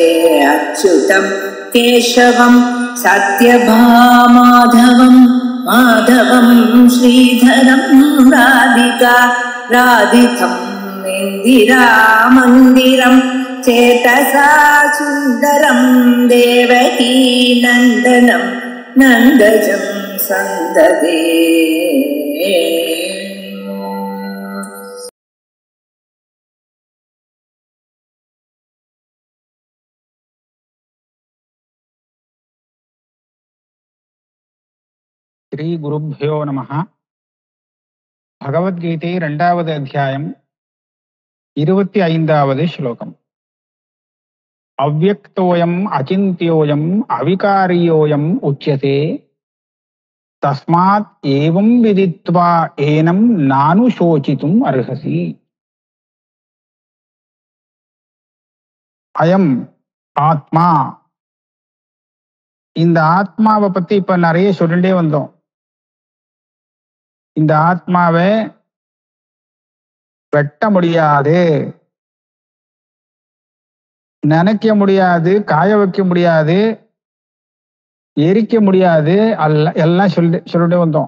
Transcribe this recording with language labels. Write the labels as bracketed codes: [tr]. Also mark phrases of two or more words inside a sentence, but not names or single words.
[sa] अच्युतं केशवं सत्यभामाधवं माधवं श्रीधरं राधिका राधितम् इन्दिरामन्दिरं चेतसा सुन्दरं देवकी नन्दनं नन्दजं सन्ददे। श्री गुरुभ्यो नमः. [te] భగవద్గీతే 2వ అధ్యాయం 25వ శ్లోకం. [sa] अव्यक्तोऽयम् अचिन्त्योऽयम् अविकार्योऽयम् उच्यते तस्मात् एवं विदित्वा एनं नानुशोचितुम् अर्हसि. अयम् आत्मा. [ta] இந்த ஆத்மாவை பத்தி இப்ப நிறைய சொல்லிட்டே வந்தோம். இந்த ஆத்மாவை வெட்ட முடியாது, நினைக்க முடியாது, காய வைக்க முடியாது, எரிக்க முடியாது, எல்லாம் சொல்லிட்டு வந்தோம்.